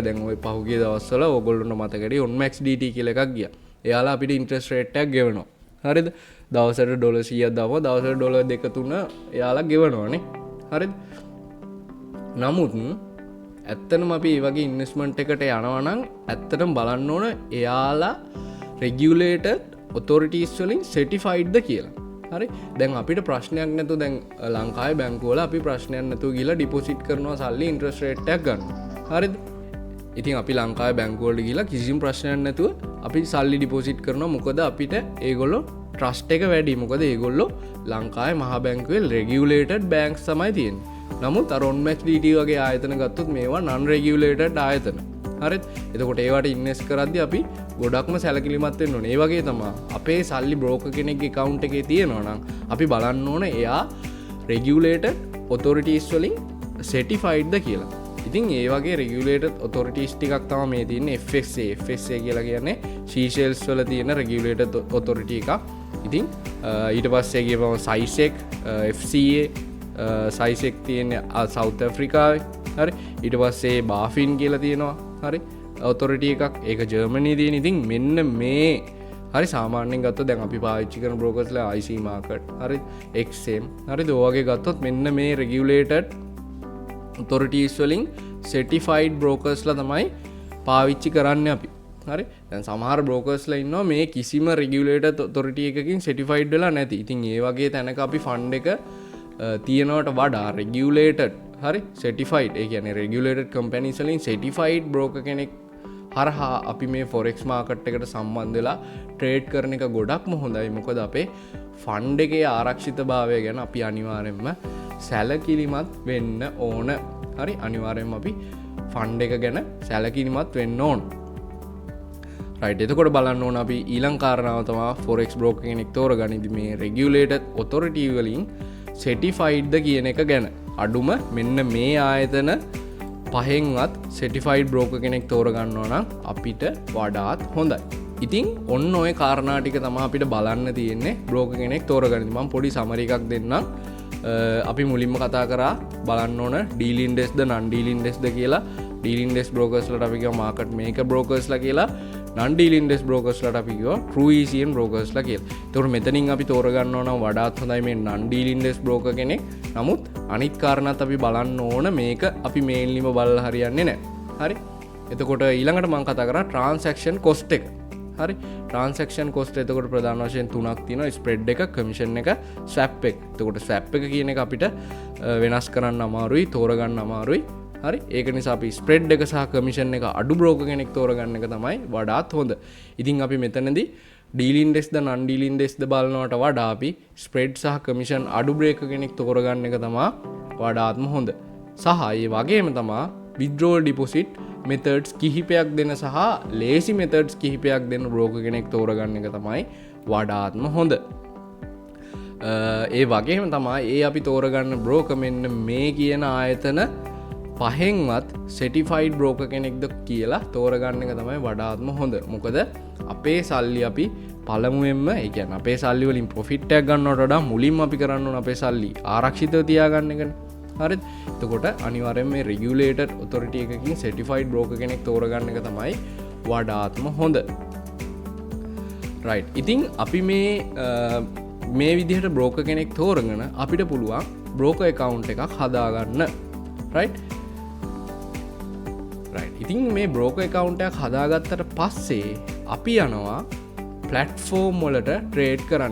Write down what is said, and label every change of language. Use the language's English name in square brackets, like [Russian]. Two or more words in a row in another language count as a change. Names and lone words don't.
[Sinhala] දැන් ওই පහුගිය දවස්වල ඕගොල්ලොන්ට මතකයි OnMax DT කියලා එකක් ගියා. එයාලා අපිට [English] interest rate [Sinhala] එකක් ගෙවනවා. හරිද? දවසට ඩොලර් 100ක් දාපුවා දවසට ඩොලර් 2-3 එයාලා ගෙවනවානේ. හරිද? නමුත් ඇත්තටම අපි මේ වගේ ඉන්වෙස්ට්මන්ට් එකට යනවා නම් ඇත්තටම බලන්න ඕන එයාලා [English] regulated authorities [Sinhala] වලින් certified ද කියලා. හරි? දැන් අපිට ප්‍රශ්නයක් නැතුව දැන් ලංකාවේ බැංකුවල අපි ප්‍රශ්නයක් නැතුව ගිහලා ඩිපොසිට් කරනවා සල්ලි [English] interest rate [Sinhala] එකක් ගන්නවා. හරිද? ඉතින් අපි ලංකාවේ බැංකුවලට ගිහලා කිසිම ප්‍රශ්නයක් නැතුව අපි සල්ලි ඩිපොසිට් කරනවා. මොකද අපිට ඒගොල්ලෝ ට්‍රස්ට් එක වැඩි. මොකද ඒගොල්ලෝ ලංකාවේ මහා බැංකුවේ [English] regulated banks [Sinhala] තමයි තියෙන්නේ. නමුත් OnMax DT වගේ ආයතන ගත්තොත් මේවා [English] non regulated [Sinhala] ආයතන. හරිද? එතකොට ඒවට ඉන්වෙස්ට් කරද්දී අපි ගොඩක්ම සැලකිලිමත් වෙන්න ඕනේ. ඒ වගේ තමයි අපේ සල්ලි බ්‍රෝකර් කෙනෙක්ගේ account එකේ තියෙනවා නම් අපි බලන්න ඕනේ එයා [English] regulated authorities [Sinhala] වලින් certified ද කියලා. ඉතින් ඒ වගේ [English] regulated authorities [Sinhala] ටිකක් තමයි මේ තියෙන්නේ. FSA කියලා කියන්නේ Seychelles වල තියෙන [English] regulated authority [Sinhala] එකක්. ඉතින් ඊට පස්සේ ගියපම SAISEC, FCA සයිසෙක් තියෙන සවුත් ඇෆ්‍රිකාවේ. හරි? ඊට පස්සේ BaFin කියලා තියෙනවා. හරි? ඔතොරිටි එකක්. ඒක ජර්මනියේ තියෙන. ඉතින් මෙන්න මේ හරි සාමාන්‍යයෙන් ගත්තොත් දැන් අපි පාවිච්චි කරන බ්‍රෝකර්ස්ලා IC Market, හරි? XM, හරිද? ඔය වගේ ගත්තොත් මෙන්න මේ [English] regulated authorities [Sinhala] වලින් [English] certified brokers [Sinhala] ලා තමයි පාවිච්චි කරන්නේ අපි. හරි? දැන් සමහර බ්‍රෝකර්ස්ලා ඉන්නවා මේ කිසිම [English] regulated authority [Sinhala] එකකින් certified වෙලා නැති. ඉතින් ඒ වගේ තැනක අපි ෆන්ඩ් එක තියෙනවට වඩා regulated, හරි, certified, ඒ කියන්නේ [English] regulated companies [Sinhala] වලින් [English] certified broker [Sinhala] කෙනෙක් හරහා අපි මේ [English] forex market [Sinhala] එකට සම්බන්ධ වෙලා trade කරන එක ගොඩක්ම හොඳයි. මොකද අපේ ෆන්ඩ් එකේ ආරක්ෂිතභාවය ගැන අපි අනිවාර්යයෙන්ම සැලකිලිමත් වෙන්න ඕන. හරි අනිවාර්යෙන්ම අපි ෆන්ඩ් එක ගැන සැලකිලිමත් වෙන්න ඕන. රයිට් එතකොට බලන්න ඕන අපි ඊළඟ කාරණාව තමයි [English] forex broker [Sinhala] කෙනෙක් තෝරගනිද්දි මේ [English] regulated authority [Sinhala] වලින් certified ද කියන එක ගැන. අඩුම මෙන්න මේ ආයතන පහෙන්වත් [English] certified broker [Sinhala] කෙනෙක් තෝරගන්නවා නම් අපිට වඩාත් හොඳයි. ඉතින් ඔන්න ඔය කාරණා ටික තමයි අපිට බලන්න තියෙන්නේ [English] broker කෙනෙක් [Sinhala] තෝරගනිද්දි. මම පොඩි summary එකක් දෙන්නම්. අපි මුලින්ම කතා කරා බලන්න ඕන [English] dealing desk [Sinhala] ද [English] non dealing desk [Sinhala] ද කියලා. [English] dealing desk brokers [Sinhala] ලට අපි කියව [English] market maker brokers [Sinhala] ලා කියලා. [English] non dealing desk brokers [Sinhala] ලට අපි කියව [English] true ECN brokers [Sinhala] ලා කියලා. ඒතකොට මෙතනින් අපි තෝරගන්නවා නම් වඩාත් හොඳයි මේ [English] non dealing desk broker [Sinhala] කෙනෙක්. නමුත් අනිත් කාරණාත් අපි බලන්න ඕන මේක අපි mainlyම බලලා හරියන්නේ නැහැ. හරි. එතකොට ඊළඟට මම කතා කරා [English] transaction cost [Sinhala] එක. හරි. [English] transaction cost [Sinhala] එතකොට ප්‍රධාන වශයෙන් තුනක් තියෙනවා. spread එක, commission එක, swap එක. එතකොට swap එක කියන එක අපිට වෙනස් කරන්න අමාරුයි, තෝරගන්න අමාරුයි. හරි. ඒක නිසා අපි spread එක සහ commission එක අඩු broker කෙනෙක් තෝරගන්න එක තමයි වඩාත් හොඳ. ඉතින් අපි මෙතනදී [English] dealing desk [Sinhala] ද [English] non dealing desk [Sinhala] ද බලනවට වඩා අපි spread සහ commission අඩු broker කෙනෙක් තෝරගන්න එක තමයි වඩාත්ම හොඳ. සහ ඒ වගේම තමයි [English] withdrawal deposit methods [Sinhala] කිහිපයක් දෙන සහ [English] lazy methods [Sinhala] කිහිපයක් දෙන broker කෙනෙක් තෝරගන්න එක තමයි වඩාත්ම හොඳ. ඒ වගේම තමයි ඒ අපි තෝරගන්න broker මෙන්න මේ කියන ආයතන පහෙන්වත් [English] certified broker [Sinhala] කෙනෙක්ද කියලා තෝරගන්න එක තමයි වඩාත්ම හොඳ. මොකද අපේ සල්ලි අපි පළමුවෙන්ම ඒ කියන්නේ අපේ සල්ලි වලින් profit එකක් ගන්නවට වඩා මුලින්ම අපි කරන්න ඕන අපේ සල්ලි ආරක්ෂිතව තියාගන්න එකනේ. හරිද? එතකොට අනිවාර්යෙන් මේ [English] regulated authority [Sinhala] එකකින් [English] certified broker [Sinhala] කෙනෙක් තෝරගන්න එක තමයි වඩාත්ම හොඳ. right. ඉතින් අපි මේ විදිහට broker කෙනෙක් තෝරගෙන අපිට පුළුවන් [English] broker account [Sinhala] එකක් හදාගන්න. right. ඉතින් මේ [English] broker account [Sinhala] එකක් හදාගත්තට පස්සේ අපි යනවා platform වලට trade කරන්න.